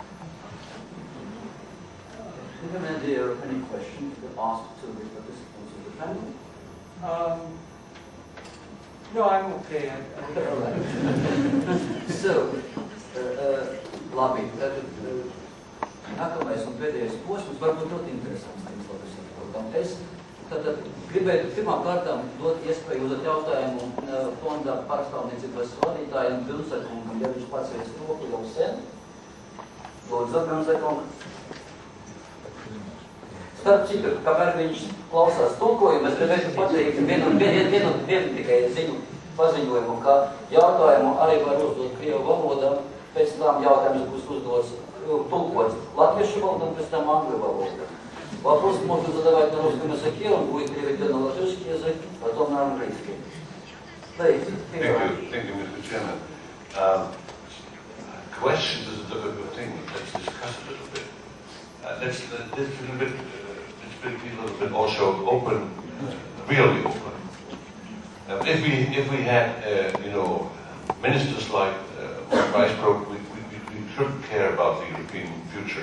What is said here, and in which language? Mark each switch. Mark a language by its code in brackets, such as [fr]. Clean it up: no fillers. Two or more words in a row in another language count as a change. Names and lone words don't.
[en] If there are any questions to ask to the participants of the handle? No, I'm okay. So, [lv] labi, nākamais un pēdējais posms varbūt ļoti interesants tiem saprotam. Es tad gribētu pirmām kārtām dot iespēju uzdot jautājumu fonda pārstāvniecības vadītājiem Bilsekungam, ja viņš pacēlis roku jau sen. Lūdzu, Bilsekung. Starp citu, kamēr viņš klausās tulkojumu, es gribētu pateikt vienu tikai ziņu paziņojumu, ka jautājumu arī var uzdot krievu valodā, pēc tam jautājums būs uzdots tulkots latviešu valodā un pēc там angļu valodā. [ru] Вопрос можно задавать на русском языке, он будет переведен на латышский язык, потом на английский. [en] Thank you, Mr. Chairman. Questions is a difficult thing. Let's discuss it a little bit. Let's be a little bit also open, really open. If we had, ministers like Vice Pro, we shouldn't care about the European future.